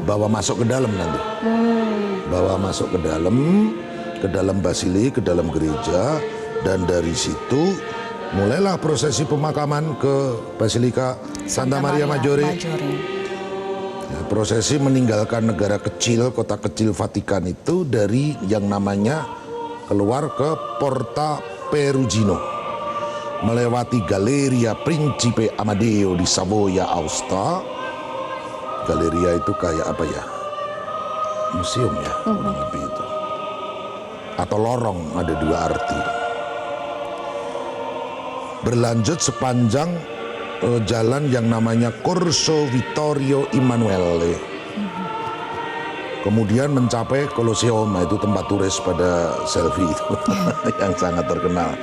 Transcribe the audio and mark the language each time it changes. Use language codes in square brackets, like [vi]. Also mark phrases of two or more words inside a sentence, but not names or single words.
[id] Bawa masuk ke dalam nanti, bawa masuk ke dalam basilik, ke dalam gereja, dan dari situ mulailah prosesi pemakaman ke Basilika Santa Maria Maggiore. Ya, prosesi meninggalkan negara kecil, kota kecil Vatikan itu dari yang namanya keluar ke Porta Perugino, melewati Galleria Principe Amadeo di Savoia, Aosta. Galleria itu kayak apa ya? Museum ya, kurang lebih itu. Atau lorong, ada dua arti. Berlanjut sepanjang jalan yang namanya Corso Vittorio Emanuele. Kemudian mencapai Colosseum, itu tempat turis pada selfie itu yang sangat terkenal.